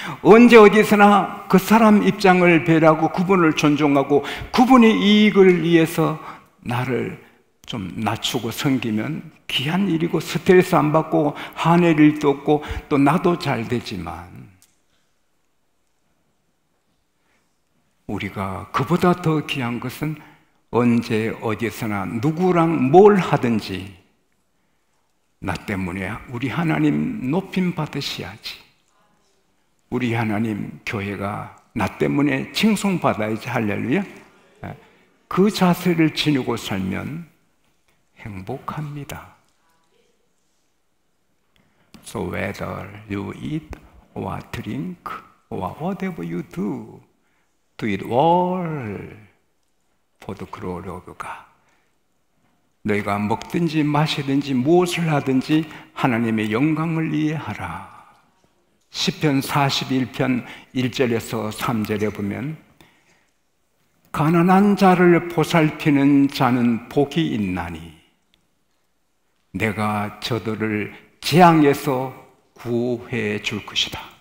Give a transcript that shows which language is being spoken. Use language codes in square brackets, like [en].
[ko] 언제 어디서나 그 사람 입장을 배려하고 그분을 존중하고 그분의 이익을 위해서 나를 좀 낮추고 섬기면 귀한 일이고 스트레스 안 받고 화낼 일도 없고 또 나도 잘 되지만 우리가 그보다 더 귀한 것은 언제 어디서나 누구랑 뭘 하든지 나 때문에 우리 하나님 높임 받으셔야지. 우리 하나님 교회가 나 때문에 칭송받아야지. 할렐루야. 그 자세를 지니고 살면 행복합니다. [en] So whether you eat or drink or whatever you do, do it all for the glory of God. [ko] 너희가 먹든지 마시든지 무엇을 하든지 하나님의 영광을 위해 하라. 시편 41편 1절에서 3절에 보면 가난한 자를 보살피는 자는 복이 있나니 내가 저들을 재앙에서 구해 줄 것이다.